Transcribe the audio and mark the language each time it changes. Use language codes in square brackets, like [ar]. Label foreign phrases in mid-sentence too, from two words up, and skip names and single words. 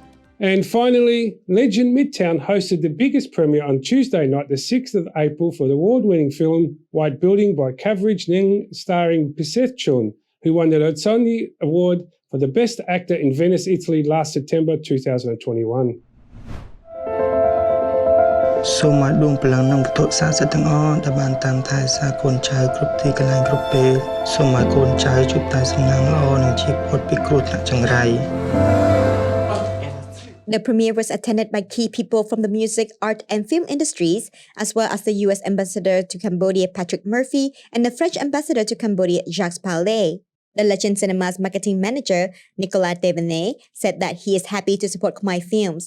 [en] And finally, Legend Midtown hosted the biggest premiere on Tuesday night, the 6th of April, for the award-winning film White Building by Coverage Ning, starring Piseth Chun, who won the Rozzoni Award for the Best Actor in Venice, Italy last September 2021. [km] សូមឲ្យដួងព្រលឹងនិងវត្ថុស័ក្តិសិទ្ធិទាំងអស់ដែលបានតាមថែរក្សាកូនចៅគ្រប់ទីកន្លែងគ្រប់ពេលសូមឲ្យកូនចៅជួបតែសំណាងល្អនិងជៀសផុតពីគ្រោះថ្នាក់ចង្រៃ [en] The premiere was attended by key people from the music, art, and film industries, as well as the U.S. Ambassador to Cambodia, Patrick Murphy, and the French Ambassador to Cambodia, Jacques Paulet. The Legend Cinema's marketing manager, Nicolas Devenet, said that he is happy to support Khmer films.